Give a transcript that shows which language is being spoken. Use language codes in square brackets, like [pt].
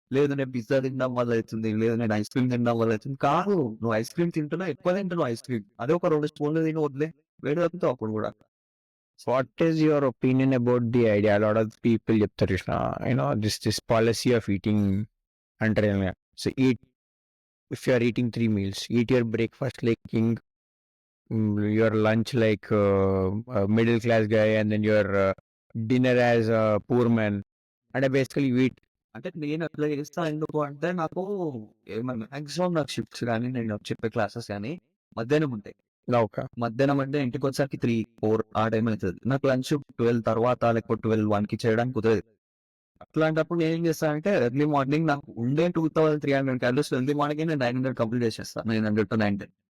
[te] లేదు నేను పిజ్జా తినడం వల్ల అయితుంది. లేదు నేను ఐస్ క్రీమ్ తినడం వల్ల అయితుంది. కాదు. నువ్వు ఐస్ క్రీమ్ తింటున్నావు. ఎక్కువ తింటున్నావు ఐస్ క్రీమ్. అదే ఒక 2 స్పూన్లు తిని వదిలేయ్. వేడి తగ్గుతావు అప్పుడు కూడా. [en] What is your opinion about the idea? Lot of people చెప్తారు Krishna, this policy of eating అంటారు. So eat, if you are eating 3 meals, eat your breakfast like king, your lunch like middle class guy, and then your dinner as a poor man. [te] అంటే basically eat. అంటే నేను అట్లా చేస్తా ఎందుకు అంటే నాకు maximum నాకు షిఫ్ట్స్ గానీ, నేను చెప్పే క్లాసెస్ గానీ మధ్యాహ్నం ఉంటాయి. ఓకే. మధ్యాహ్నం అంటే ఇంటికొచ్చేసరికి 3, 4 ఆ టైం అయితది. నాకు లంచ్ 12 తర్వాత లేకపోతే 12, 1కి చేయడానికి కుదరదు. అట్లాంటప్పుడు నేనేం చేస్తానంటే ఎర్లీ మార్నింగ్ నాకు ఉండే 2300 క్యాలరీస్ ఎర్లీ మార్నింగ్ నేను 900 కంప్లీట్ చేసేస్తాను. 900 to 910.